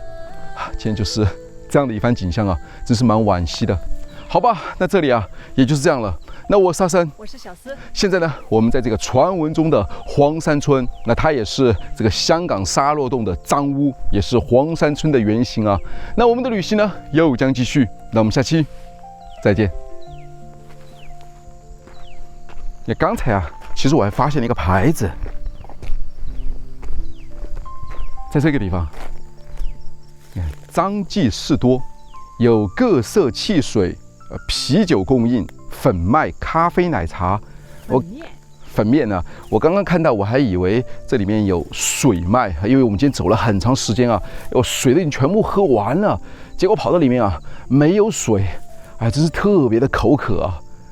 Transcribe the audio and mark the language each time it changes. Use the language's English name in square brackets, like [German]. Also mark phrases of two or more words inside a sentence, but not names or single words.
[Chinese] 今天就是這樣的一番景象啊，真是蠻惋惜的。好吧，那這裡啊，也就是這樣了。那我是阿生，我是小思。現在呢，我們在這個傳聞中的黃山村，那它也是這個香港沙洛洞的髒屋，也是黃山村的原型啊。那我們的旅行呢，又將繼續。那我們下期再見。那剛才啊，其實我還發現了一個牌子，在這個地方，張記士多有各色汽水、啤酒供應。粉麥、咖啡、奶茶，粉麵呢？我剛剛看到，我還以為這裡面有水賣，因為我們今天走了很長時間啊，我水都已經全部喝完了，結果跑到裡面啊沒有水，哎，真是特別的口渴啊。